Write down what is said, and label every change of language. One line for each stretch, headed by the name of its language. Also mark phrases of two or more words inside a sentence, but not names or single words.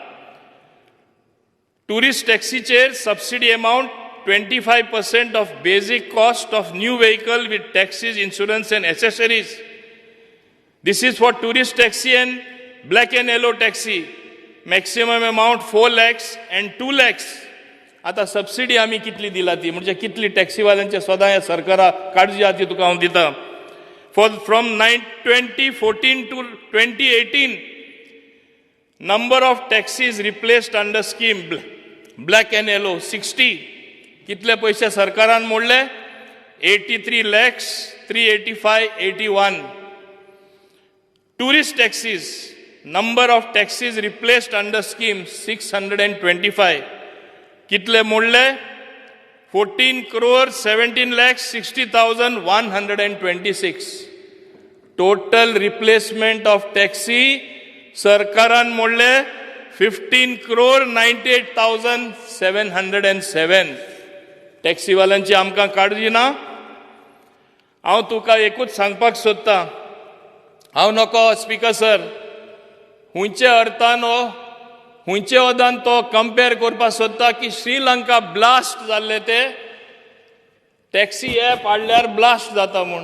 English: Tourist taxicher subsidy amount 25% of basic cost of new vehicle with taxes, insurance and accessories. This is for tourist taxi and black and yellow taxi. maximum amount 4 lakhs and 2 lakhs.
Konkani: आता सबसिडी आमी कितली दिला ती म्हणजे कितली टॅक्सीवाल्यांचे सदां ह्या सरकारा काळजी आहा ती तुका हांव दितां.
English: From 2014 to 2018, number of taxis replaced under scheme black and yellow 60.
Konkani: कितले पैसे सरकारान मोडले?
English: 83 lakhs, 385, 81. Tourist taxis, number of taxis replaced under scheme 625.
Konkani: कितले मोडले? 14 crore 17 lakhs 60,126.
English: Total replacement of taxi
Konkani: सरकारान मोडले
English: 15 crore 98,707.
Konkani: टॅक्सीवाल्यांची आमकां काळजी ना? हांव तुका एकूच सांगपाक सोदतां. हांव नको
English: speaker sir,
Konkani: हुंयचे अर्थान हुंयचे वदान तो कंपेर करपाक सोदता की श्रीलंका ब्लास्ट जाल्ले ते
English: taxi app
Konkani: हाडल्यार ब्लास्ट जाता म्हूण.